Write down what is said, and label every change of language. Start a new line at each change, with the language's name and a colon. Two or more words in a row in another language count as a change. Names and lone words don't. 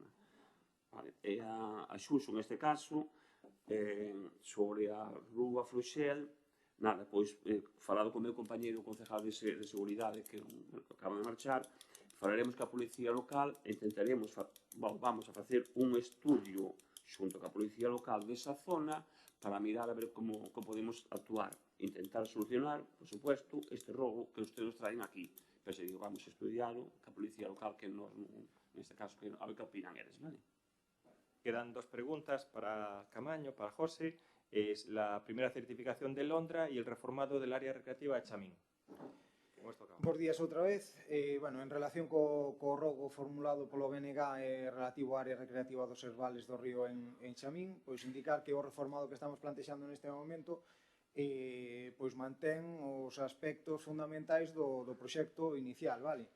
Galician: Vale. E a Xuxo, neste caso, sobre a Rúa Froxel, nada, pois, falado con o meu compañeiro concejal de seguridade que acaba de marchar, falaremos ca policía local e intentaremos, vamos a facer un estudio xunto ca policía local desa zona para mirar a ver como podemos actuar, intentar solucionar,
Spanish: por supuesto,
Galician: este robo que ustedes traen aquí. Pero se digo,
Spanish: vamos a estudiarlo
Galician: ca policía local, que nos, neste caso, a ver que opinan eles, vale?
Spanish: Quedan dos preguntas para Camaño, para José. Es la primera certificación de Londra y el reformado del área recreativa de Chamín.
Galician: Bos días outra vez. Bueno, en relación co rogo formulado polo BNG relativo á área recreativa dos Servales do Río en Chamín, pois indicar que o reformado que estamos plantexando neste momento pois mantén os aspectos fundamentais do proxecto inicial, vale?